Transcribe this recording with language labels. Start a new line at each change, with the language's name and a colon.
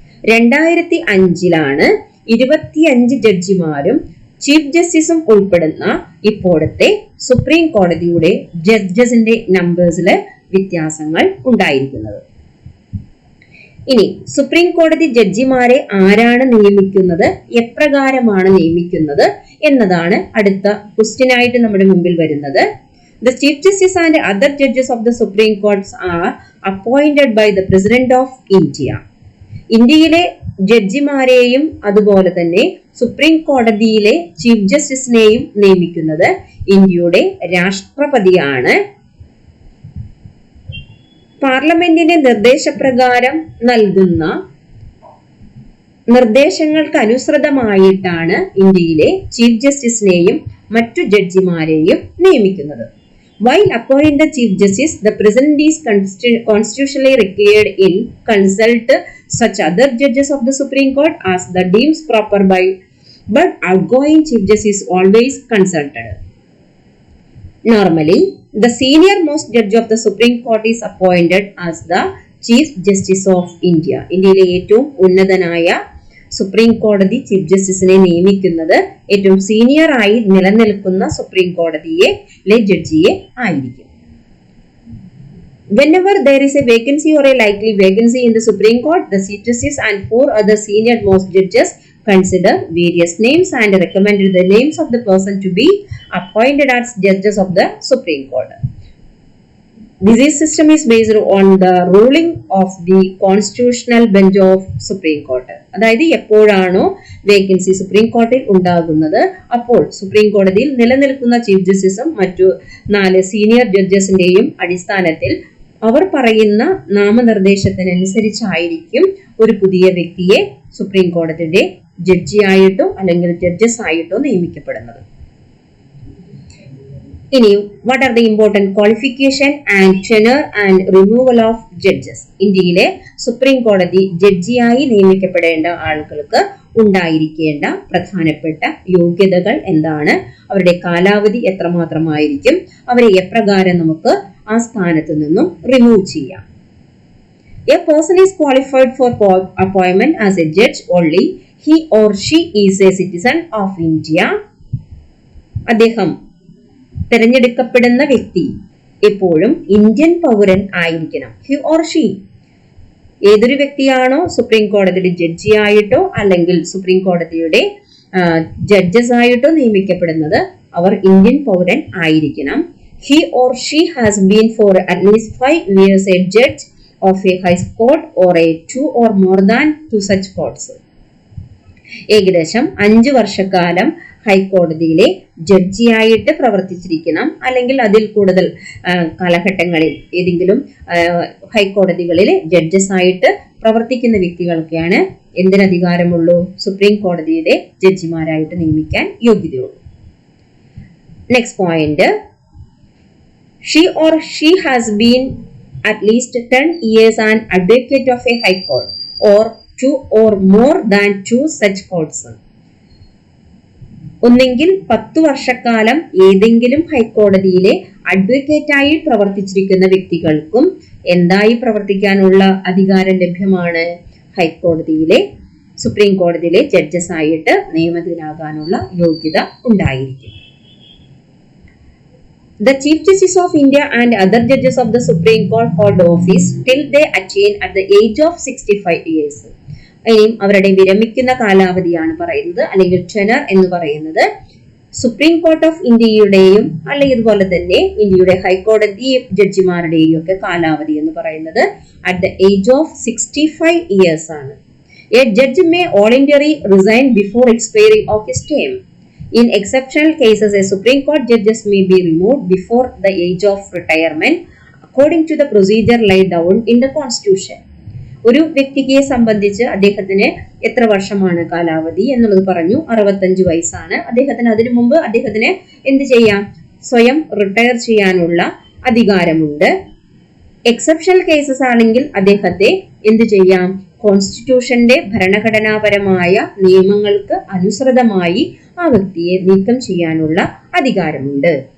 Malayalam: 2005 25 ജഡ്ജിമാരും chief ജസ്റ്റിസും ഉൾപ്പെടുന്ന ഇപ്പോഴത്തെ supreme കോടതിയുടെ ജഡ്ജസിന്റെ നമ്പേഴ്സില് വ്യത്യാസങ്ങൾ ഉണ്ടായിരിക്കുന്നത്. ഇനി സുപ്രീം കോടതി ജഡ്ജിമാരെ ആരാണ് നിയമിക്കുന്നത്, എപ്രകാരമാണ് നിയമിക്കുന്നത് എന്നതാണ് അടുത്ത ക്വസ്റ്റ്യൻ ആയിട്ട് നമ്മുടെ മുമ്പിൽ വരുന്നത്.
English: The Chief Justice and other judges of the Supreme Courts are appointed by the President of India.
Malayalam: ഇന്ത്യയിലെ ജഡ്ജിമാരെയും അതുപോലെ തന്നെ സുപ്രീം കോടതിയിലെ ചീഫ് ജസ്റ്റിസിനെയും നിയമിക്കുന്നത് ഇന്ത്യയുടെ രാഷ്ട്രപതിയാണ്. പാർലമെന്റിന്റെ നിർദ്ദേശപ്രകാരം നൽകുന്ന നിർദ്ദേശങ്ങൾക്ക് അനുസൃതമായിട്ടാണ് ഇന്ത്യയിലെ ചീഫ് ജസ്റ്റിസിനെയും മറ്റു ജഡ്ജിമാരെയും നിയമിക്കുന്നത്.
English: While appointing the chief justice, the president is constitutionally required in consult such other judges of the Supreme Court as the deems proper by, but outgoing chief justice is always consulted. Normally, the senior most judge of the Supreme Court is appointed as the chief justice of India.
Malayalam: ഇന്ത്യയിലെ ഏറ്റവും ഉന്നതനായ supreme കോടതി chief ജസ്റ്റിസിനെ നിയമിക്കുന്നത് ഏറ്റവും senior ആയി നിലനിൽക്കുന്ന supreme കോടതിയിലെ ജഡ്ജിയെ ആയിരിക്കും.
English: Whenever there is a vacancy or a likely vacancy in the Supreme Court, the Chief Justice and 4 other senior most judges consider various names and recommend the names of the person to be appointed as judges of the Supreme Court. This system is based on the ruling of the constitutional bench of Supreme Court.
Malayalam: അതായത് എപ്പോഴാണോ vacancy supreme കോടതിയിൽ ഉണ്ടാകുന്നത് അപ്പോൾ supreme കോടതിയിൽ നിലനിൽക്കുന്ന chief ജസ്റ്റിസും മറ്റു 4 senior ജഡ്ജസിന്റെയും അടിസ്ഥാനത്തിൽ അവർ പറയുന്ന നാമനിർദ്ദേശത്തിനനുസരിച്ചായിരിക്കും ഒരു പുതിയ വ്യക്തിയെ സുപ്രീം കോടതിയുടെ ജഡ്ജിയായിട്ടോ അല്ലെങ്കിൽ ജഡ്ജസ് ആയിട്ടോ നിയമിക്കപ്പെടുന്നത്.
English: ഇനി what are the important qualification and tenure and removal of judges.
Malayalam: ഇന്ത്യയിലെ സുപ്രീം കോടതി ജഡ്ജിയായി നിയമിക്കപ്പെടേണ്ട ആളുകൾക്ക് ഉണ്ടായിരിക്കേണ്ട പ്രധാനപ്പെട്ട യോഗ്യതകൾ എന്താണ്, അവരുടെ കാലാവധി എത്രമാത്രമായിരിക്കും, അവരെ എപ്രകാരം നമുക്ക് ആ സ്ഥാനത്ത് നിന്നും റിമൂവ് ചെയ്യാം.
English: A person is qualified for appointment as a judge only he or she is a citizen of India.
Malayalam: അദ്ദേഹം തിരഞ്ഞെടുക്കപ്പെടുന്ന വ്യക്തി എപ്പോഴും ഇന്ത്യൻ പൗരൻ ആയിരിക്കണം.
English: he or she
Malayalam: ഏതൊരു വ്യക്തിയാണോ സുപ്രീം കോടതിയുടെ ജഡ്ജിയായിട്ടോ അല്ലെങ്കിൽ സുപ്രീം കോടതിയുടെ ജഡ്ജസ് ആയിട്ടോ നിയമിക്കപ്പെടുന്നത് അവർ ഇന്ത്യൻ പൗരൻ ആയിരിക്കണം.
English: He or she has been for at least 5 years a judge of a high court or a 2 or more than 2 such courts.
Malayalam: ഏകദേശം 5 വർഷക്കാലം ഹൈക്കോടതിയിലെ ജഡ്ജിയായിട്ട് പ്രവർത്തിച്ചിരിക്കണം, അല്ലെങ്കിൽ അതിൽ കൂടുതൽ കാലഘട്ടങ്ങളിൽ ഏതെങ്കിലും ഹൈക്കോടതികളിലെ ജഡ്ജസ് ആയിട്ട് പ്രവർത്തിക്കുന്ന വ്യക്തികൾക്കാണ് എന്തിനധികാരമുള്ളൂ, സുപ്രീം കോടതിയുടെ ജഡ്ജിമാരായിട്ട് നിയമിക്കാൻ യോഗ്യതയുള്ളൂ.
English: Next point, she or she has been at least 10 years an advocate of a high court or 2 or more than 2 such courts.
Malayalam: ഒന്നെങ്കിൽ 10 വർഷക്കാലം ഏതെങ്കിലും ഹൈക്കോടതിയിലെ അഡ്വക്കേറ്റായി പ്രവർത്തിച്ചിരിക്കുന്ന വ്യക്തികൾക്കും എന്തായി പ്രവർത്തിക്കാനുള്ള അധികാരം ലഭ്യമാണ്, ഹൈക്കോടതിയിലെ സുപ്രീം കോടതിയിലെ ജഡ്ജസ് ആയിട്ട് നിയമിതരാകാനുള്ള യോഗ്യത ഉണ്ടായിരിക്കും.
English: The Chief Justice of India and other judges of the Supreme Court hold office till they attain at the age of 65 years.
Malayalam: ഇനിയും അവരുടെ വിരമിക്കുന്ന കാലാവധിയാണ് പറയുന്നത്, അല്ലെങ്കിൽ ടെനർ എന്ന് പറയുന്നത്. സുപ്രീം കോർട്ട് ഓഫ് ഇന്ത്യയുടെയും അല്ലെങ്കിൽ ഇതുപോലെ തന്നെ ഇന്ത്യയുടെ ഹൈക്കോടതി ജഡ്ജിമാരുടെയും ഒക്കെ കാലാവധി എന്ന് പറയുന്നത്
English: at the age of 65 years
Malayalam: ആണ്.
English: A judge may voluntarily resign before expiry of his term. In exceptional cases, a Supreme Court judges may be removed before the age of retirement according to the procedure laid down in the Constitution.
Malayalam: ഒരു വ്യക്തിയെ സംബന്ധിച്ച് അദ്ദേഹത്തിന് എത്ര വർഷമാണ് കാലാവധി എന്നുള്ളത് പറഞ്ഞു, 65 വയസ്സാണ് അദ്ദേഹത്തിന്. അതിനു മുമ്പ് അദ്ദേഹത്തിന് എന്ത് ചെയ്യാം, സ്വയം റിട്ടയർ ചെയ്യാനുള്ള അധികാരമുണ്ട്.
English: exceptional cases
Malayalam: ആണെങ്കിൽ അദ്ദേഹത്തെ എന്ത് ചെയ്യാം, കോൺസ്റ്റിറ്റ്യൂഷന്റെ ഭരണഘടനാപരമായ നിയമങ്ങൾക്ക് അനുസൃതമായി ആ വ്യക്തിയെ നീക്കം ചെയ്യാനുള്ള അധികാരമുണ്ട്.